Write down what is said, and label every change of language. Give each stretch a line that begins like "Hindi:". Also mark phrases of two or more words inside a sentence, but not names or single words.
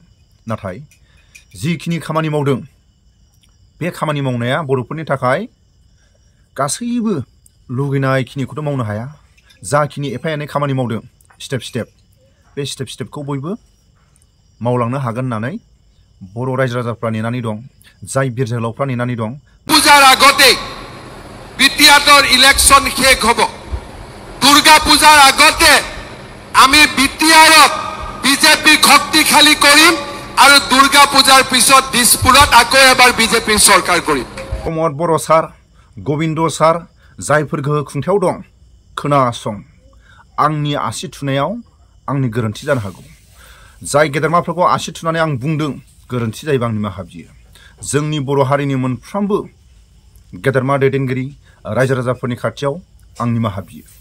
Bodo: नाथाय जिखिनि खामानि मावदों बे खामानि मावनाया बर'फोरनि थाखाय गासैबो लुगैनायखिनिखौथ' मावनो हाया। जाखिनि एफा एनै खामानि मावदों
English: step step,
Bodo: बे स्टेप स्टेपखौ बयबो मावलांनो हागोन होननानै बर' रायजो राजाफ्रा नेनानै दं, जाय बिर जोहोलावफ्रा नेनानै दं।
Assamese: পূজাৰ আগতে বিটিআৰৰ ইলেকশ্যন শেষ হ'ব। দুৰ্গা পূজাৰ আগতে আমি বিটিআৰত বিজেপি শক্তিশালী কৰিম আৰু দুৰ্গা পূজাৰ পিছত দিছপুৰত আকৌ এবাৰ বিজেপিৰ চৰকাৰ কৰিম।
Bodo: प्रमद बर' सार गबिन्द सार जायफोर गोहो खुंथायाव दं खोनासं, आंनि आसि थुनायाव आंनि गोरोन्थि जानो हागौ। जाय गेदेरमाफोरखौ आसि थुनानै आं बुंदों गोरोन्थि जायोबा आंनि निमाहा बियो। जोंनि बर' हारिनि मोनफ्रोमबो गेदेरमा दैदेनगिरि रायजो राजाफोरनि खाथियाव आं निमाहा बियो।